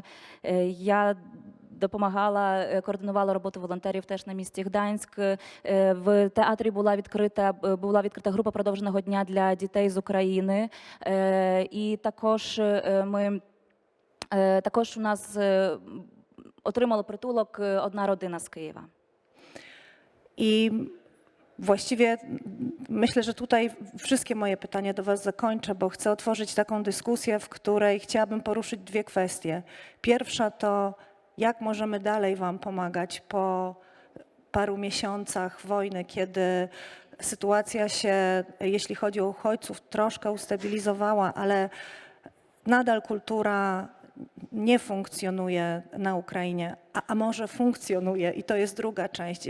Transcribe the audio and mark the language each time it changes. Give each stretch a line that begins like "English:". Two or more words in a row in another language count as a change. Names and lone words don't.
Ukrainian: Я допомагала, координувала роботу волонтерів теж на місці Гданськ. В театрі була відкрита група продовженого дня для дітей з України. І також у нас отримала притулок одна родина
Polish: z Kyjewa. I właściwie myślę, że tutaj wszystkie moje pytania do Was zakończę, bo chcę otworzyć taką dyskusję, w której chciałabym poruszyć dwie kwestie. Pierwsza to, jak możemy dalej Wam pomagać po paru miesiącach wojny, kiedy sytuacja się, jeśli chodzi o uchodźców, troszkę ustabilizowała, ale nadal kultura nie funkcjonuje na Ukrainie, a może funkcjonuje i to jest druga część.